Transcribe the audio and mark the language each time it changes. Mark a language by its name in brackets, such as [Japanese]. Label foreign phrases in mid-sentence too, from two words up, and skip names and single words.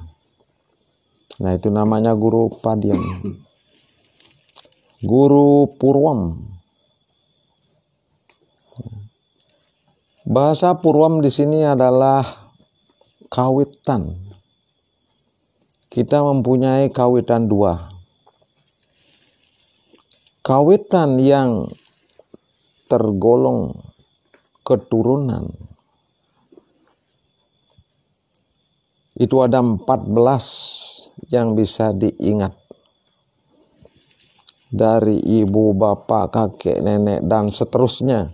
[Indonesian] Nah, itu namanya guru padyam. Guru purwam. Bahasa purwam di sini adalah kawitan. Kita mempunyai kawitan dua. Kawitan yang tergolong keturunan. Itu ada 14 yang bisa diingat. Dari ibu, bapak, kakek, nenek, dan seterusnya.